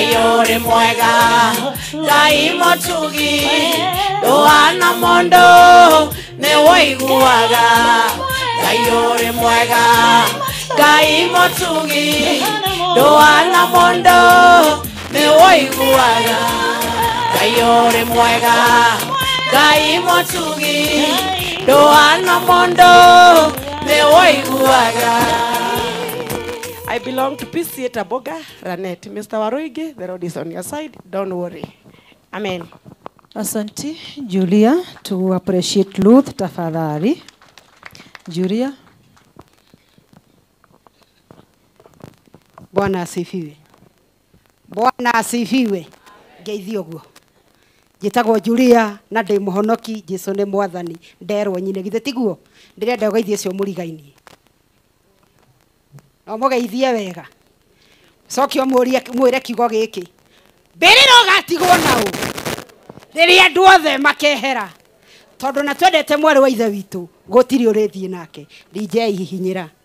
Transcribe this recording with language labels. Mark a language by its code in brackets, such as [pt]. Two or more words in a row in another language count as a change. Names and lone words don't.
[ki] Ngai uri mwega Ngai mutugi Nduana mundu ni woiguaga Ngai uri mwega Ngai mutugi Nduana mundu ni woiguaga Ngai uri mwega Ngai mutugi Nduana mundu ni woiguaga. [en] I belong to Peace Theatre Boga, Ranet. Mr. Waroige, the road is on your side. Don't worry. Amen. Asante, Julia, to appreciate Ruth, [sw] tafadhali. Julia. Bwana asifiwe. Bwana asifiwe. [ki] Geithio guo. Njĩtagwo Julia na ndĩ mũhonoki Jesũ nĩ mwathani nderwo nyine githĩ tiguo ndĩrenda ũgeithie cio mũrigaini no mũgeithie wega cokio mwĩre kiugo gĩkĩ mbĩrĩra ũgatigwo naũ rĩrĩa andũ othe makehera tondũ na twendete mwarĩ wa ithe witũ gũtirĩ ũrĩthiĩ nake DJ hihinyĩra